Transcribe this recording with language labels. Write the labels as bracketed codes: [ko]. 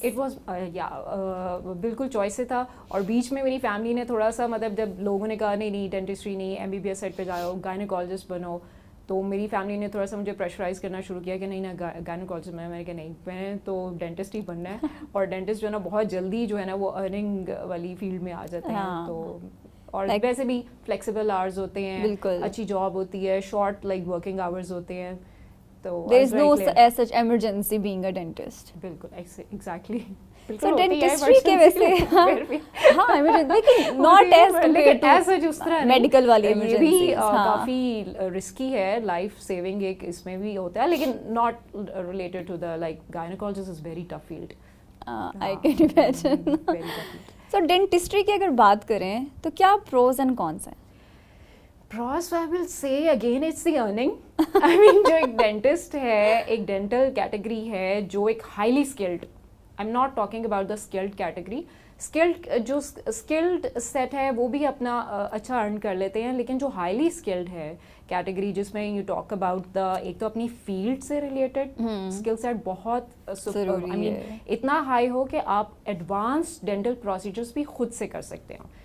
[ur] It was یا بالکل choice سے تھا. اور بیچ میں میری فیملی نے تھوڑا سا مطلب جب لوگوں نے کہا نہیں ڈینٹسٹری نہیں, MBBS سائڈ پہ جاؤ, گائنیکالوجسٹ بنو, تو میری فیملی نے تھوڑا سا مجھے پریشرائز کرنا شروع کیا کہ نہیں نا گائنیکالوجسٹ. میں نے کہا نہیں, میں تو ڈینٹسٹ ہی بننا ہے. اور ڈینٹسٹ جو ہے نا بہت جلدی جو ہے نا وہ ارننگ والی فیلڈ میں آ جاتے ہیں. تو اور ویسے بھی فلیکسیبل آورز ہوتے ہیں, اچھی جاب ہوتی ہے, شارٹ لائک ورکنگ آورز ہوتے ہیں. تو [en] there is no such emergency being a dentist. [ur] بالکل ایگزیکٹلی. [en] So dentistry [ur] کے ویسے ہاں لیکن [en] not as compared to [ur] جس طرح میڈیکل والی ایمرجنسی, بھی کافی رسکی ہے, لائف سیونگ ایک اس میں بھی ہوتا ہے, لیکن [en] not related to the like gynecologist is very tough field. I can imagine. [ur] So dentistry کی اگر بات کریں تو کیا [en] pros and cons [ur] ہیں؟ [en] Pros I will say again it's the earning. I mean [ur] جو ایک ڈینٹسٹ ہے, ایک ڈینٹل کیٹیگری ہے جو ایک highly skilled, [en] I'm not talking about the skilled category. [ur] جو اسکلڈ سیٹ ہے وہ بھی اپنا اچھا ارن کر لیتے ہیں, لیکن جو ہائیلی اسکلڈ ہے کیٹیگری جس میں [en] you talk about the, [ur] ایک تو اپنی فیلڈ سے ریلیٹڈ اسکل سیٹ بہت [en] I mean [ur] اتنا ہائی ہو کہ آپ ایڈوانس ڈینٹل پروسیجرس بھی خود سے کر سکتے ہو.